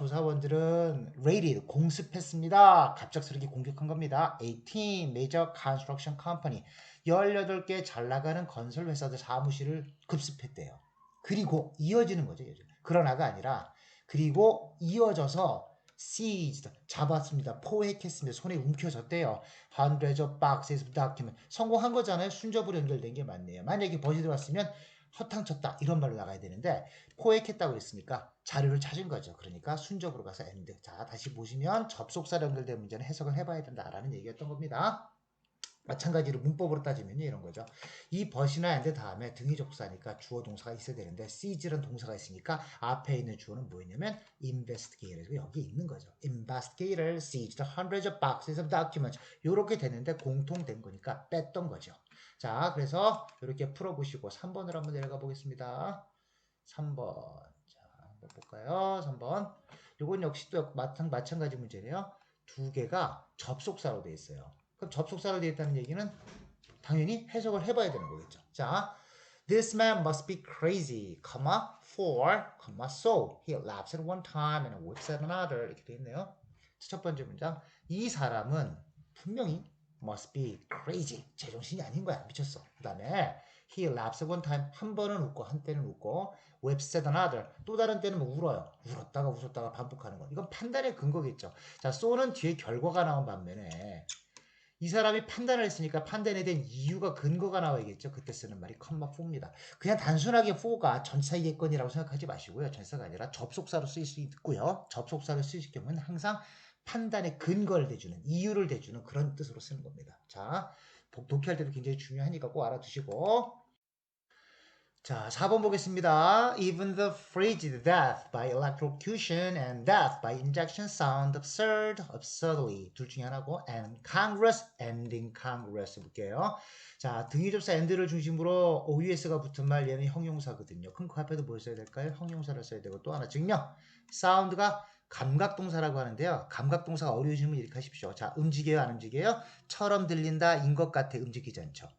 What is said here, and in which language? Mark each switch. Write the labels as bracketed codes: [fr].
[ko] 조사원들은 raided 공습했습니다. 갑작스럽게 공격한 겁니다. [en] 18 major construction company [ko] 18개 잘 나가는 건설 회사들 사무실을 급습했대요. 그리고 이어지는 거죠. 그러나가 아니라 그리고 이어져서 seized 잡았습니다. 포획했습니다. 손에 움켜졌대요. [en] hundreds of boxes of document [ko] 성공한 거잖아요. 순접으로 연결된 게 맞네요. 만약에 버시 들어왔으면 허탕쳤다 이런 말로 나가야 되는데 포획했다고 그랬으니까 자료를 찾은 거죠. 그러니까 순접으로 가서 end. 자, 다시 보시면 접속사로 연결된 문제는 해석을 해봐야 된다라는 얘기였던 겁니다. 마찬가지로 문법으로 따지면 이런 거죠. 이 but이나 and 다음에 등위 접속사니까 주어 동사가 있어야 되는데 seize라는 동사가 있으니까 앞에 있는 주어는 뭐였냐면 investigator 여기 있는 거죠. [en] investigator seized hundreds of boxes of documents [ko] 이렇게 되는데 공통된 거니까 뺐던 거죠. 자, 그래서 이렇게 풀어보시고 3번으로 한번 내려가 보겠습니다. 3번. 자, 한번 볼까요? 3번. 이건 역시 또 마찬가지 문제네요. 두 개가 접속사로 되어 있어요. 그럼 접속사로 되어 있다는 얘기는 당연히 해석을 해봐야 되는 거겠죠. [en] 자, this man must be crazy, for, so. He laughs at one time and weeps at another. [ko] 이렇게 되어 있네요. 첫 번째 문장. 이 사람은 분명히 [en] must be crazy. [ko] 제정신이 아닌 거야. 미쳤어. 그 다음에 [en] he laughs one time. [ko] 한 번은 웃고 한때는 웃고 [en] weeps at another. [ko] 또 다른 때는 뭐 울어요. 울었다가 웃었다가 반복하는 거. 이건 판단의 근거겠죠. 자, so는 뒤에 결과가 나온 반면에 이 사람이 판단을 했으니까 판단에 대한 이유가 근거가 나와야겠죠. 그때 쓰는 말이 컴마 4입니다. 그냥 단순하게 4가 전치사이겠거니라고 생각하지 마시고요. 전치사가 아니라 접속사로 쓰일 수 있고요. 접속사로 쓰일 경우는 항상 판단의 근거를 대주는, 이유를 대주는 그런 뜻으로 쓰는 겁니다. 자, 독해할 때도 굉장히 중요하니까 꼭 알아두시고. 자, 4번 보겠습니다. [en] Even the phrase death by electrocution and death by injection sound absurd, absurdly [ko] 둘 중에 하나고 [en] and congruous and incongruous [ko] 볼게요. 자, 등위접사 and를 중심으로 OUS가 붙은 말 얘는 형용사거든요. 그럼 그 앞에도 뭘 써야 될까요? 형용사를 써야 되고 또 하나 증명. sound가 감각동사라고 하는데요. 감각동사가 어려우시면 이렇게 하십시오. 자, 움직여요, 안 움직여요? 처럼 들린다, 인 것 같아, 움직이지 않죠.